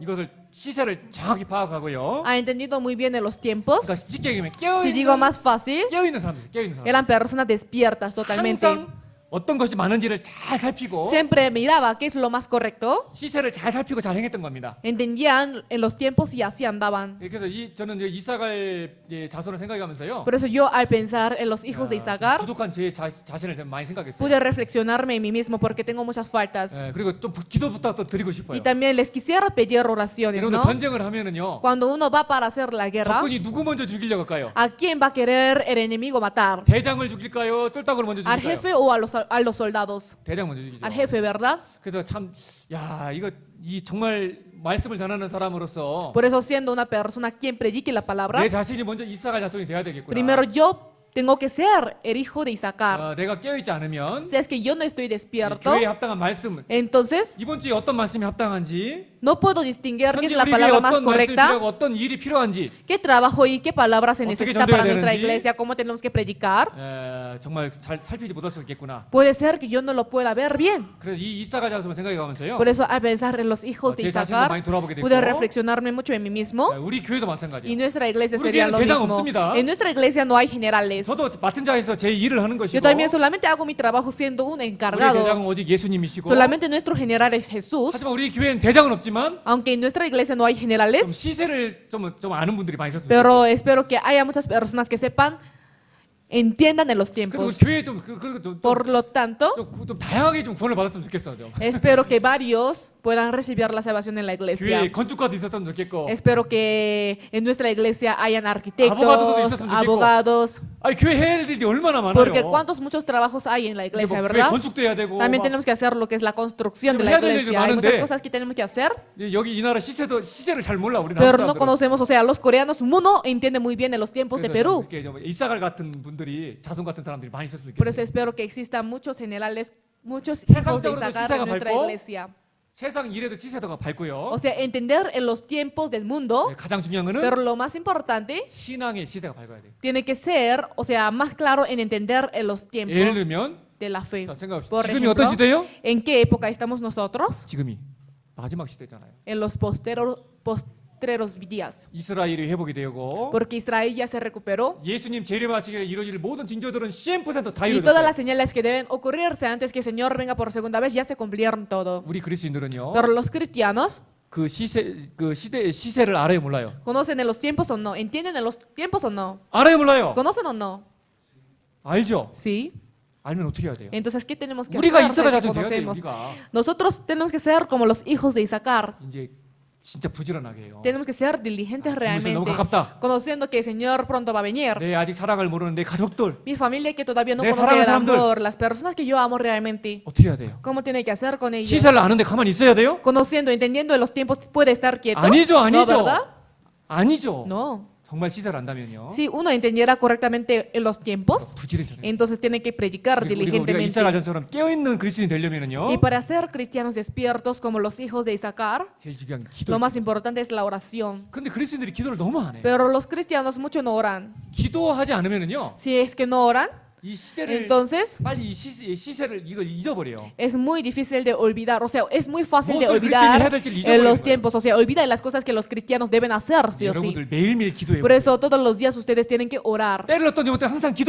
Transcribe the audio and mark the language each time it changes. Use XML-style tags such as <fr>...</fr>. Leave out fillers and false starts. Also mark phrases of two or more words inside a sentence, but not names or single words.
<ko>이것을 시세를 정확히 파악하고요.</ko> <es>Ha entendido muy bien en los tiempos.</es> <ko>그러니까 쉽게 얘기하면</ko> <es>Si digo más fácil,</es> <ko>깨어있는 사람들, 깨어있는 사람.</ko> <es>eran personas despiertas totalmente.</es> <ko>항상 어떤 것이 많은지를 잘 살피고</ko> <es>Siempre miraba qué es lo más correcto.</es> <ko>시세를 잘 살피고 잘 행했던 겁니다.</ko> <es>Entendían en los tiempos y así andaban.</es> <ko>그래서 저는 이제 이사갈 자손을 생각하면서요.</ko> <es>Por eso yo al pensar en los hijos de Isaacar</es> <ko>부족한 제 자신을 좀 많이 생각했어요.</ko> <es>pude reflexionarme en mí mismo porque tengo muchas faltas.</es> <ko>그리고 좀 기도 부탁 또 드리고 싶어요.</ko> <es>Y también les quisiera pedir oraciones,</es> <ko>여러분들</ko> <es>¿no?</es> <ko>전쟁을 하면은요.</ko> <es>Cuando uno va para hacer la guerra,</es> <ko>적군이 누구 먼저 죽이려고 할까요?</ko> <es>¿a quién va a querer el enemigo matar?</es> <ko>대장을 죽일까요? 똘딱을 먼저</ko> <es>¿Al</es> <ko>죽일까요?</ko> <es>jefe o a los soldados?</es> <ko>대장 먼저 죽이죠.</ko> <es>Al jefe, ¿verdad?</es> <ko>그래서 참, 이거 이 정말 말씀을 전하는 사람으로서</ko> <es>Por eso siendo una persona quien predique la palabra,</es> <ko>내 자신이 먼저 이사갈 자손이 돼야 되겠구나.</ko> <es>primero yo tengo que ser el hijo de Isaacar.</es> <ko>내가 깨어있지 않으면</ko> <es>Si es que yo no estoy</es> <ko>이</ko> <es>despierto,</es> <ko>교회에 합당한 말씀,</ko> <es>entonces</es> <ko>이번 주에 어떤 말씀이 합당한지,</ko> <es>no puedo distinguir qué</es> <ko>현재</ko> <es>es la</es> <ko>우리 교회에</ko> <es>palabra más</es> <ko>어떤 말씀이</ko> <es>correcta,</es> <ko>필요하고 어떤 일이 필요한지</ko> <es>qué trabajo y qué palabra se</es> <ko>어떻게</ko> <es>necesita</es> <ko>전도해야</ko> <es>para nuestra</es> <ko>되는지.</ko> <es>iglesia, cómo tenemos que predicar.</es> <ko>정말 잘 살피지 못할 수 있겠구나.</ko> <es>Puede ser que yo no lo pueda ver bien.</es> <ko>그래서 이 이사갈 자손을 생각해 가면서요.</ko> <es>Por eso al pensar en los hijos de</es> <ko>제 자신도</ko> <es>Isaacar,</es> <ko>많이 돌아보게 되고</ko> <es>pude reflexionarme mucho en mí mismo.</es> <ko>우리 교회도</ko> <es>Y</es> <ko>마찬가지예요.</ko> <es>nuestra iglesia</es> <ko>우리</ko> <es>sería</es> <ko>교회는</ko> <es>lo</es> <ko>대장</ko> <es>mismo.</es> <ko>없습니다.</ko> <es>En nuestra iglesia no hay generales.</es> <ko>저도 맡은 자에서 제 일을 하는</ko> <es>Yo</es> <ko>것이고</ko> <es>también solamente hago mi trabajo siendo un</es> <ko>우리</ko> <es>encargado.</es> <ko>대장은 오직 예수님이시고</ko> <es>Solamente nuestro general es Jesús.</es> <ko>하지만 우리 교회는 대장은 없지만</ko> <es>Aunque en nuestra iglesia no hay</es> <ko>좀</ko> <es>generales,</es> <ko>시세를 좀 아는 분들이 많이 있었으면</ko> <es>pero espero que haya muchas personas que sepan, entiendan en los</es> <ko>그래서</ko> <es>tiempos.</es> <ko>교회에 좀</ko> <es>Por lo tanto,</es> <ko>다양하게 좀 구원을 받았으면 좋겠어. 좀.</ko> <es>espero que varios puedan recibir la salvación en la</es> <ko>교회에</ko> <es>iglesia.</es> <ko>건축가도 있었으면 좋겠고</ko> <es>Espero que en nuestra iglesia hayan Abogados arquitectos,</es> <ko>있었으면 좋겠고.</ko> <es>abogados,</es> <ko>아니 교회 해야 될 일이 얼마나 많아요.</ko> <es>porque cuántos muchos trabajos hay en la</es> <ko>이게</ko> <es>iglesia,</es> <ko>뭐 교회</ko> <es>¿verdad?</es> <ko>건축도 해야 되고</ko> <es>También</es> <ko>막</ko> <es>tenemos que hacer lo que es la construcción de la</es> <ko>해야 될 일이</ko> <es>iglesia. Hay muchas</es> <ko>많은데</ko> <es>cosas que tenemos que hacer,</es> <ko>여기 이 나라 시세를 잘 몰라 우리나라</ko> <es>pero no</es> <ko>사람들은.</ko> <es>conocemos, o sea, los coreanos, uno entiende muy bien en los tiempos de</es> <ko>그래서</ko> <es>Perú.</es> <ko>이렇게 좀 이사갈 같은 분들이 자손 같은 사람들이 많이 있었으면</ko> <es>Por eso</es> <ko>좋겠어요.</ko> <es>espero que existan muchos generales, muchos hijos de</es> <ko>세상적으로도</ko> <es>Isaacar</es> <ko>시세가</ko> <es>en nuestra</es> <ko>밝고</ko> <es>iglesia.</es> <ko>세상 일에도 시세도가 밝고요.</ko> <es>O sea, entender en los tiempos del mundo,</es> <ko>가장 중요한</ko> <es>pero</es> <ko>거는</ko> <es>lo más importante</es> <ko>신앙의 시세가 밝아야 돼요.</ko> <es>tiene que ser, o sea, más claro en entender en los</es> <ko>예를</ko> <es>tiempos</es> <ko>들면</ko> <es>de la fe.</es> <ko>자, 생각합시다.</ko> <es>Por</es> <ko>지금이</ko> <es>ejemplo,</es> <ko>어떤 시대예요?</ko> <es>¿en qué época estamos nosotros?</es> <ko>지금이 마지막 시대잖아요.</ko> <es>En los postreros días.</es> <ko>이스라엘이 회복이 되고</ko> <es>Porque Israel ya se recuperó</es> <ko>예수님 재림하시기에 이루어질 모든 징조들은 100%다</ko> <es>y todas las</es> <ko>이루어졌어요.</ko> <es>señales que deben ocurrirse antes que el Señor venga por segunda vez ya se cumplieron todo.</es> <ko>우리 그리스도인들은요.</ko> <es>Pero los cristianos</es> <ko>그 시대의 시세를 알아요, 몰라요?</ko> <es>conocen en los tiempos o no, entienden en los tiempos o no,</es> <ko>알아요, 몰라요?</ko> <es>conocen o no.</es> <ko>알죠.</ko> <es>Sí.</es> <ko>알면 어떻게 해야 돼요?</ko> <es>Entonces, ¿qué tenemos que</es> <ko>우리가</ko> <es>hacer? Si</es> <ko>이스라엘</ko> <es>es que</es> <ko>자손 돼야 돼요.</ko> <es>conocemos.</es> <ko>우리가</ko> <es>Nosotros tenemos que ser como los hijos de Isaacar.</es> <ko>이제 진짜 부지런하게 해요.</ko> <es>Tenemos que ser diligentes</es> <ko>주무실</ko> <es>realmente,</es> <ko>너무 가깝다.</ko> <es>conociendo que el Señor pronto va a venir.</es> <ko>내 아직 사랑을 모르는 내 가족들</ko> <es>Mi familia que todavía no</es> <ko>내</ko> <es>conoce</es> <ko>사랑하는</ko> <es>el</es> <ko>사람들.</ko> <es>amor, las personas que yo amo realmente,</es> <ko>어떻게 해야 돼요?</ko> <es>¿cómo tiene que hacer con ellos?</es> <ko>시세를 아는데 가만히 있어야 돼요?</ko> <es>Conociendo, entendiendo en los tiempos, ¿puede estar quieto?</es> <ko>아니죠,</ko> <es>¿No,</es> <ko>아니죠.</ko> <es>verdad?</es> <ko>아니죠.</ko> <es>No.</es> <ko>정말 시세를 안다면요.</ko> <es>Si uno entendiera correctamente en los tiempos,</es> <ko>부지런히</ko> <es>entonces tiene que predicar</es> <ko>우리가</ko> <es>diligentemente.</es> <ko>이스라엘 자손처럼 깨어있는 그리스도인이 되려면은요.</ko> <es>Y para ser cristianos despiertos como los hijos de Isaacar,</es> <ko>제일 중요한 게 기도.</ko> <es>lo más importante es la oración.</es> <ko>근데 그리스도인들이 기도를 너무 안 해요.</ko> <es>Pero los cristianos mucho no oran.</es> <ko>기도하지 않으면은요.</ko> <es>Si es que no oran,</es> <ko>이 시대를</ko> <es>entonces</es> <ko>빨리 이 시세를 이걸 잊어버려요.</ko> <es>es muy difícil de olvidar. O sea, es muy fácil de</es> <ko>무엇을 그리스도인이 해야</ko> <es>olvidar</es> <ko>될지를</ko> <es>en</es> <ko>잊어버리는</ko> <es>los</es> <ko>거예요.</ko> <es>tiempos. O sea, olvida las cosas que los cristianos deben hacer, sí o sí.</es> <ko>여러분들 매일매일 기도해</ko> <es>Por</es> <ko>보세요.</ko> <es>eso todos los días ustedes tienen que orar.</es> <ko>때를 어떤 때 항상 기도해</ko>